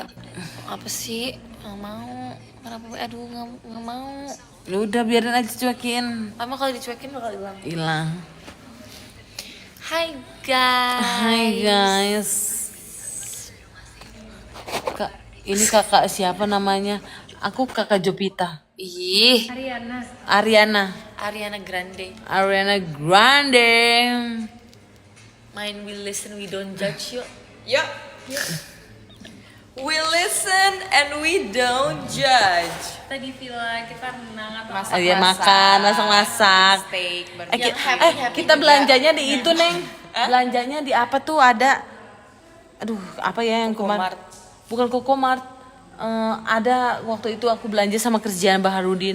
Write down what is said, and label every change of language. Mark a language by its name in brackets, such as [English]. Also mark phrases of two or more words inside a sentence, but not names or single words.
[Indonesian] Apa sih? Nggak mau. Kenapa? Aduh nggak mau. Lu udah biarin aja cuekin. Lama kalau dicuekin bakal hilang. Hilang. Hai guys. Hai guys. Kak, ini kakak siapa namanya? Aku kakak Jopita. Ih. Ariana. Ariana Grande. Ariana Grande. Main We Listen We Don't Judge yuk. Yuk. [English] We listen and we don't judge. [Indonesian] Kita di villa, kita renang atau Masak. Dia makan, masak-masak. Steak, Kita belanjanya di itu, Neng. Belanjanya di apa tuh ada? Aduh, apa ya yang kemarin? Mart. Bukan Kokomart. Ada waktu itu aku belanja sama kerjaan Baharudin.